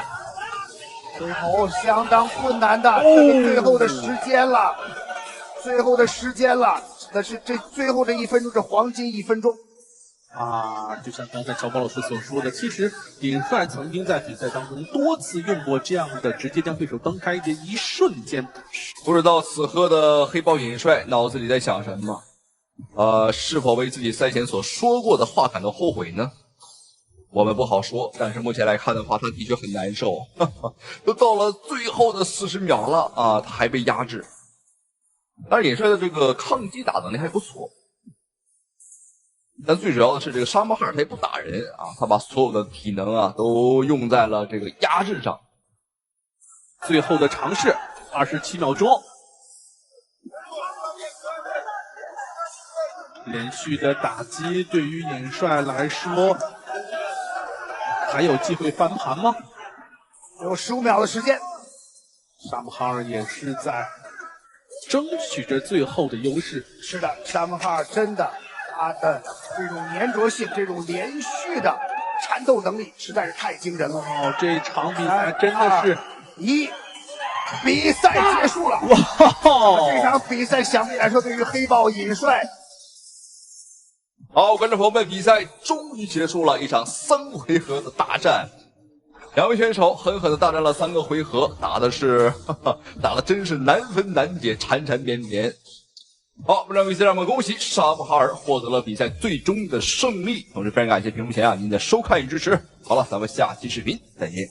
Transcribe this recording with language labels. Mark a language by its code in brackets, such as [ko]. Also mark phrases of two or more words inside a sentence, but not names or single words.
[zh] 最後相當困難的，這個最後的時間了，最後的時間了。但是這最後的1分鐘是黃金1分鐘啊！就像剛才小寶老師所說的，其實尹帥曾經在比賽當中多次用過這樣的直接將對手蹬開的一瞬間。不知道此刻的黑豹尹帥腦子裡在想什麼？是否為自己賽前所說過的話感到後悔呢？我們不好說，但是目前來看的話，他的確很難受，都到了最後的40秒了啊，他還被壓制。但是尹帥的這個抗擊打能力還不錯，但最主要的是這個沙姆哈爾他也不打人啊，他把所有的體能啊都用在了這個壓制上。最後的嘗試，27秒鐘，連續的打擊對於尹帥來說，還有機會翻盤嗎？有15秒的時間，沙姆哈爾也是在爭取着最後的優勢。是的，沙姆哈爾真的， 他的這種粘着性，這種連續的纏鬥能力實在是太驚人了。哦，這场比赛真的是比赛結束了。哇，这场比赛想必来说，对于黑豹尹帅，好，观众朋友们，比赛终于結束了，一場3回合的大戰。兩位選手狠狠地大戰了3個回合，打的真是難分難解，纏纏綿綿。好，本場比賽讓我們恭喜沙布哈爾獲得了比賽最終的勝利，同時非常感謝屏幕前您的收看與支持。好了，咱們下期視頻再見。